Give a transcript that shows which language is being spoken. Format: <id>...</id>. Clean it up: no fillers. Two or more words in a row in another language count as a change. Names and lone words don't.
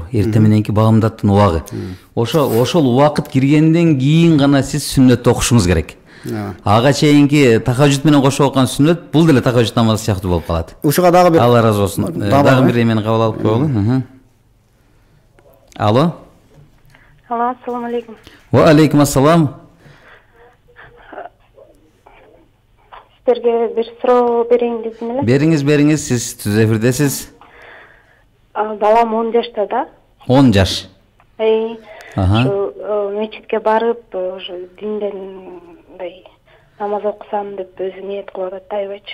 <ky>Эртең мененки багымдаттын убагы. Ошол убакыт киргенден кийин гана сиз сүннөттү окушуңуз керек. Ага чейинки тахажжуд менен кошо окуган сүннөт бул деле тахажжуд намазы сыяктуу болуп калат. Ушуга дагы бир Алла ыраазы болсун. Дагы бир эмени кабыл алып коелу. Алло. Алло,</ky> <ar>السلام عليكم. وعليكم السلام.</ar> <ky>Сіздерге бір суроо берейин дедим эле. Бериңиз, сиз түз эфирдесиз. Балам 10 жашта да. 10 жаш. Мечитке барып, ошо динден намаз окусам деп өзү ниет кылып атат да, айбачы.</ky>